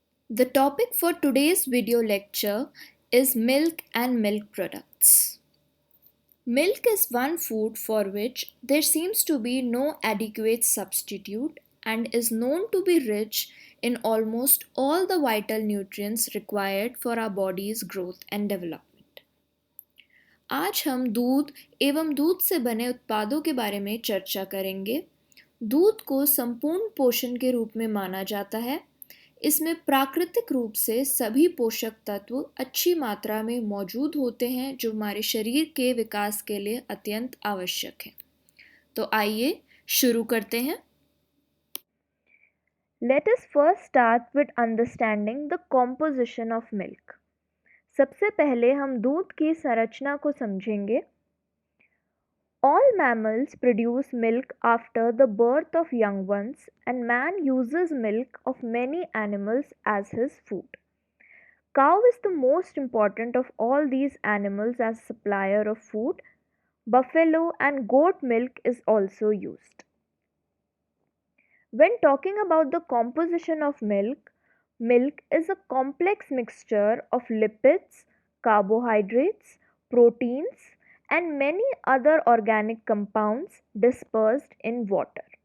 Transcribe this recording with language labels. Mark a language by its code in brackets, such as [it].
[en] The topic for today's video lecture is milk and milk products. Milk is one food for which there seems to be no adequate substitute and is known to be rich in almost all the vital nutrients required for our body's growth and development. [hi] आज हम दूध एवं दूध से बने उत्पादों के बारे में चर्चा करेंगे। दूध को संपूर्ण पोषण के रूप में माना जाता है। इसमें प्राकृतिक रूप से सभी पोषक तत्व अच्छी मात्रा में मौजूद होते हैं जो हमारे शरीर के विकास के लिए अत्यंत आवश्यक है। तो आइए शुरू करते हैं। [en] Let us first start with understanding the composition of milk. [hi] सबसे पहले हम दूध की संरचना को समझेंगे। [en] All mammals produce milk after the birth of young ones, and man uses milk of many animals as his food. Cow is the most important of all these animals as supplier of food. Buffalo and goat milk is also used. When talking about the composition of milk, milk is a complex mixture of lipids, carbohydrates, proteins, and many other organic compounds dispersed in water.